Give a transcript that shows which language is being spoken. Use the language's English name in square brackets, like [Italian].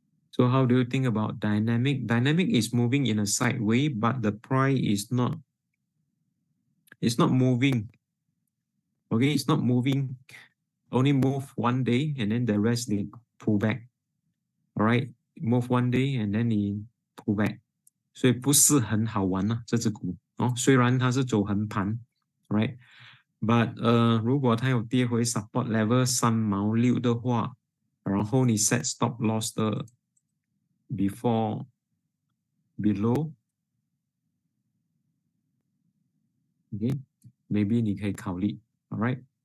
[English] So how do you think about dynamic? Dynamic is moving in a sideway, but the price is not. It's not moving. Okay, it's not moving. Only move one day, and then the rest they pull back. All right, move one day, and then they pull back. [Chinese] 所以不是很好玩呐，这只股虽然它是走横盘 ，right？ But 如果它有跌回 support level 3毛6的话，然后你 set stop loss 的 below， okay， maybe 你可以考虑 ，alright？